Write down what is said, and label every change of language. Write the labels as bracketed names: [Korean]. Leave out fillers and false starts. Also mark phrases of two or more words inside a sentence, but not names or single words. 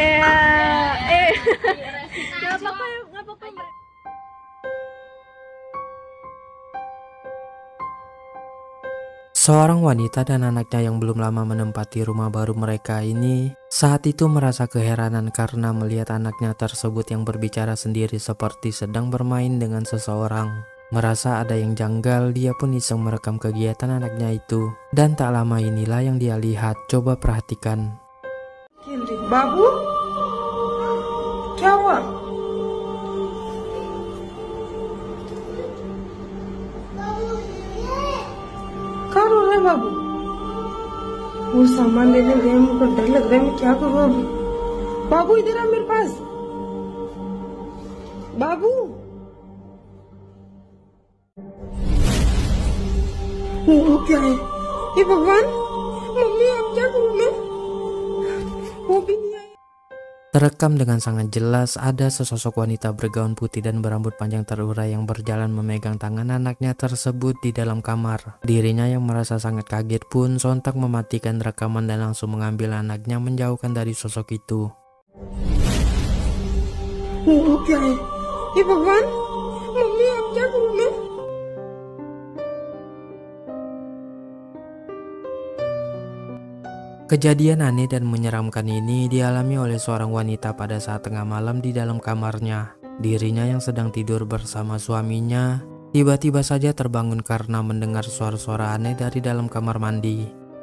[Indonesian] Seorang wanita dan anaknya yang belum lama menempati rumah baru mereka ini saat itu merasa keheranan karena melihat anaknya tersebut yang berbicara sendiri seperti sedang bermain dengan seseorang. Merasa ada yang janggal, dia pun iseng merekam kegiatan anaknya itu. Dan tak lama inilah yang dia lihat. Coba perhatikan. [Hindi] बाबू? क्या हुआ? क्या रो रहा है बाबू? वो सामान लेने गए, मुझको डर लग रहा है, मैं क्या करूँ अभी? बाबू इधर आ मेरे पास। बाबू वो क्या है? ये भगवान, मम्मी अब क्या करूँ मैं? वो भी नहीं आया। [Indonesian] Terekam dengan sangat jelas, ada sesosok wanita bergaun putih dan berambut panjang terurai yang berjalan memegang tangan anaknya tersebut di dalam kamar. Dirinya yang merasa sangat kaget pun sontak mematikan rekaman dan langsung mengambil anaknya menjauhkan dari sosok itu. [Hindi] वो क्या है? ये भगवान, मम्मी अब क्या करूँ मैं? [Indonesian] Kejadian aneh dan menyeramkan ini dialami oleh seorang wanita pada saat tengah malam di dalam kamarnya. Dirinya yang sedang tidur bersama suaminya tiba-tiba saja terbangun karena mendengar suara-suara aneh dari dalam kamar mandi.